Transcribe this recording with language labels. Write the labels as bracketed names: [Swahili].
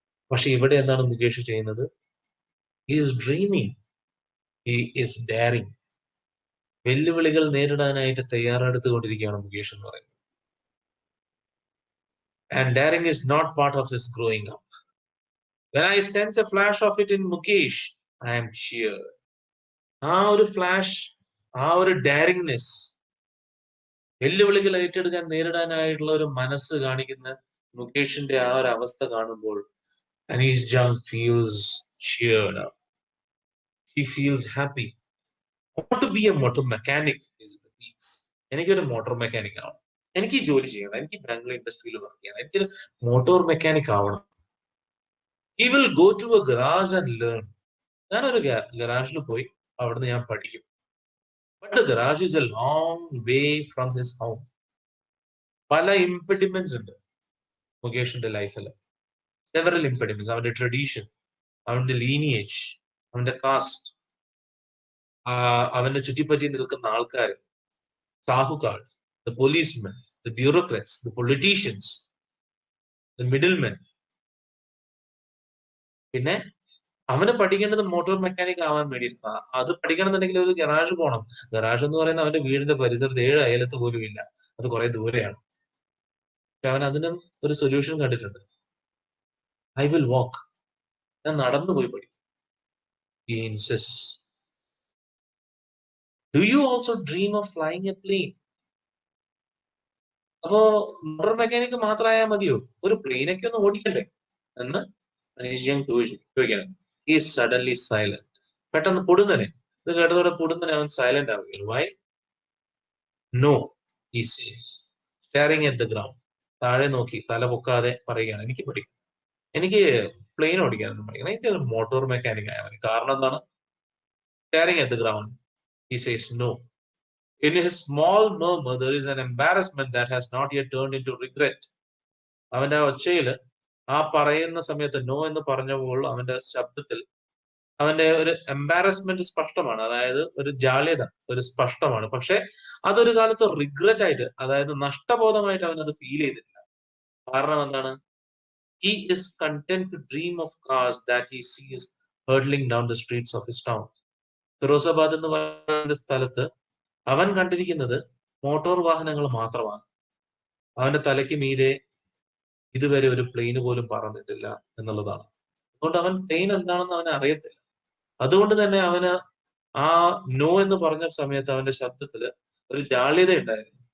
[Malayalam] പക്ഷെ ഇവിടെ എന്താണ് മുകേഷ് ചെയ്യുന്നത്? [English] He is dreaming, he is daring. [Malayalam] വെല്ലുവിളികൾ നേരിടാനായിട്ട് തയ്യാറെടുത്തുകൊണ്ടിരിക്കുകയാണ് മുകേഷ് എന്ന് പറയുന്നത്. [English] And daring is not part of his growing up. When I sense a flash of it in Mukesh, I am cheered. [Malayalam] ആ ഒരു ഫ്ലാഷ്, ആ ഒരു ഡയറിങ്നെസ്, വെല്ലുവിളികൾ ഏറ്റെടുക്കാൻ നേരിടാനായിട്ടുള്ള ഒരു മനസ്സ് കാണിക്കുന്ന മുകേഷിന്റെ ആ ഒരു അവസ്ഥ കാണുമ്പോൾ Anees Jung [English] feels cheered up. He feels happy. I want to be a motor mechanic. [Malayalam] എനിക്കൊരു മോട്ടോർ മെക്കാനിക് ആവണം, എനിക്ക് ഈ ജോലി ചെയ്യണം, എനിക്ക് ബാംഗ്ലൂർ ഇൻഡസ്ട്രിയിൽ വർക്ക് ചെയ്യണം, എനിക്കൊരു മോട്ടോർ മെക്കാനിക് ആവണം. [English] He will go to a garage and learn. [Malayalam] ഞാനൊരു ഗറാജിൽ പോയി അവിടുന്ന് ഞാൻ പഠിക്കും. [English] But the garage is a long way from his home. [Malayalam] പല ഇംപെഡിമെന്റ്സ് ഉണ്ട് മുകേഷിന്റെ ലൈഫിൽ. സെവറൽ ഇംപെഡിമെന്റ്സ്. അവന്റെ ട്രഡീഷൻ, അവന്റെ ലീനിയേജ്, അവന്റെ കാസ്റ്റ്, അവന്റെ ചുറ്റിപ്പറ്റി നിൽക്കുന്ന ആൾക്കാർ, സാഹുക്കാർ, the policemen, the bureaucrats, the politicians, the middlemen. പിന്നെ അവന് പഠിക്കേണ്ടത് മോട്ടോർ മെക്കാനിക് ആവാൻ വേണ്ടിയിട്ടാണ്. അത് പഠിക്കണമെന്നുണ്ടെങ്കിൽ ഒരു ഗറാജ് പോകണം. ഗറാജ് എന്ന് പറയുന്നത് അവന്റെ വീടിന്റെ പരിസരത്ത് 7 അയലത്ത് പോലും ഇല്ല, അത് കുറെ ദൂരെയാണ്. പക്ഷെ അവൻ അതിനും ഒരു സൊല്യൂഷൻ കണ്ടിട്ടുണ്ട്. [English] I will walk. [Malayalam] ഞാൻ നടന്നു പോയി പഠിക്കും. [English] He insists. Do you also dream of flying a plane? [Malayalam] അപ്പോ മോട്ടോർ മെക്കാനിക് മാത്രമായാൽ മതിയോ? ഒരു പ്ലെയിനൊക്കെ ഒന്ന് ഓടിക്കണ്ടേ എന്ന് അനീഷ് ചോദിക്കണം. [English] He is suddenly silent. [Malayalam] പെട്ടെന്ന് പൊടുന്നനെ, ഇത് കേട്ടതോടെ പൊടുന്നനെ അവൻ സൈലന്റ് ആവുകയാണ്. [English] Why? No, he says, staring at the ground. [Malayalam] താഴെ നോക്കി തല പൊക്കാതെ പറയുകയാണ്, എനിക്ക് പഠിക്കണം, എനിക്ക് പ്ലെയിൻ ഓടിക്കാനൊന്നും പഠിക്കണം, എനിക്ക് ഒരു മോട്ടോർ മെക്കാനിക് ആയാൽ മതി. കാരണം എന്താണ്? [English] Staring at the ground, he says no. In his small murmur, there is an embarrassment that has not yet turned into regret. [Malayalam] അവന്റെ ഒച്ചയില്, ആ പറയുന്ന സമയത്ത് നോ എന്ന് പറഞ്ഞപ്പോൾ അവന്റെ ശബ്ദത്തിൽ അവന്റെ ഒരു എംബാരസ്മെന്റ് സ്പഷ്ടമാണ്. അതായത് ഒരു ജാള്യത ഒരു സ്പഷ്ടമാണ്. പക്ഷെ അതൊരു കാലത്ത് റിഗ്രറ്റ് ആയിട്ട്, അതായത് നഷ്ടബോധമായിട്ട് അവൻ അത് ഫീൽ ചെയ്തിട്ടില്ല. കാരണം എന്താണ്? [English] He is content to dream of cars that he sees hurtling down the streets of his town. [Malayalam] Firozabad എന്ന് പറയുന്ന സ്ഥലത്ത് അവൻ കണ്ടിരിക്കുന്നത് മോട്ടോർ വാഹനങ്ങൾ മാത്രമാണ്. അവന്റെ തലയ്ക്ക് മീതെ ഇതുവരെ ഒരു പ്ലെയിന് പോലും പറന്നിട്ടില്ല എന്നുള്ളതാണ്. അതുകൊണ്ട് അവൻ പ്ലെയിൻ എന്താണെന്ന് അവന് അറിയത്തില്ല. അതുകൊണ്ട് തന്നെ അവന് ആ നോ എന്ന് പറഞ്ഞ സമയത്ത് അവന്റെ ശബ്ദത്തില് ഒരു ജാള്യത ഉണ്ടായിരുന്നു.